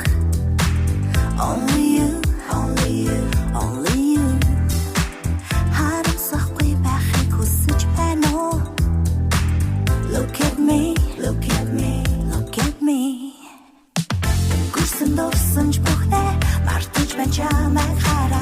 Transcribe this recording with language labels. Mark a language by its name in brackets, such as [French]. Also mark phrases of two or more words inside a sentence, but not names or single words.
[English] Only you, only you, only you. [Mongolian] Харамсахгүй байхыг хүсэж байна уу? [English] Look at me, look at me, look at me. [Mongolian] Гүрсэн дурсан ч бүхнээ мартаж байна чамайг.